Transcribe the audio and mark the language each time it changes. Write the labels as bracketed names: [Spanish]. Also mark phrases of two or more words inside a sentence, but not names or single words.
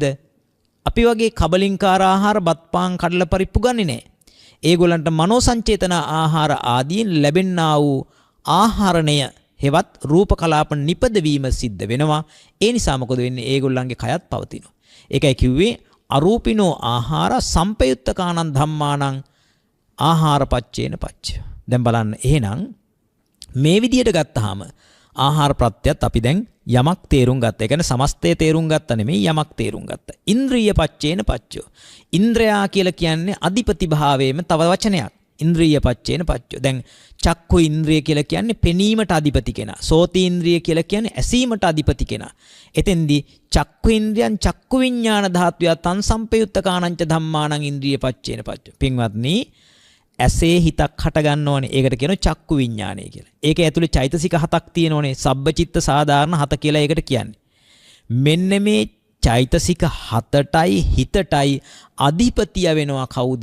[Sinhala] අපි වගේ කබලින්කාර ආහාර බත් පාන් කඩලා පරිප්පු ගන්නේ නැහැ. ඒගොල්ලන්ට මනෝ සංචේතන ආහාර ආදීන් ලැබෙන්නා වූ ආහාරණය හෙවත් රූප කලාප නිපදවීම සිද්ධ වෙනවා. ඒ නිසා මොකද වෙන්නේ? ඒගොල්ලන්ගේ කයත් පවතිනවා. ඒකයි කිව්වේ [Pali] අරූපිනෝ ආහාර සම්පයුත්තකානං ධම්මානං ආහාරපච්චේන පච්චය. [Sinhala] දැන් බලන්න එහෙනම් මේ විදියට ගත්තාම ආහාර ප්‍රත්‍යයත් අපි දැන් යමක් තේරුම් ගත්තා. ඒ කියන්නේ සමස්තය තේරුම් ගත්තා නෙමෙයි යමක් තේරුම් ගත්තා. [Pali] ඉන්ද්‍රිය පච්චේන පච්චෝ. [Sinhala] ඉන්ද්‍රයා කියලා කියන්නේ අධිපති භාවයේම තව වචනයක්. [Pali] ඉන්ද්‍රිය පච්චේන පච්චෝ. [Sinhala] දැන් [Pali] චක්කු ඉන්ද්‍රිය [Sinhala] කියලා කියන්නේ පෙනීමට අධිපති කෙනා. [Pali] සෝති ඉන්ද්‍රිය [Sinhala] කියලා කියන්නේ ඇසීමට අධිපති කෙනා. [Pali] එතෙන්දී චක්කු ඉන්ද්‍රියන් චක්කු විඥාන ධාතුය තං සම්පයුත්තකානංච ධම්මානං ඉන්ද්‍රිය පච්චේන පච්චෝ. [Sinhala] පින්වත්නි ඇසේ හිතක් හට ගන්නවනේ. ඒකට කියනවා චක්කු විඥානය කියලා. ඒක ඇතුලේ චෛතසික 7ක් තියෙනවනේ. සබ්බචිත්ත සාධාරණ 7 කියලා ඒකට කියන්නේ. මෙන්න මේ චෛතසික 7ටයි හිතටයි අධිපතිය වෙනවා කවුද?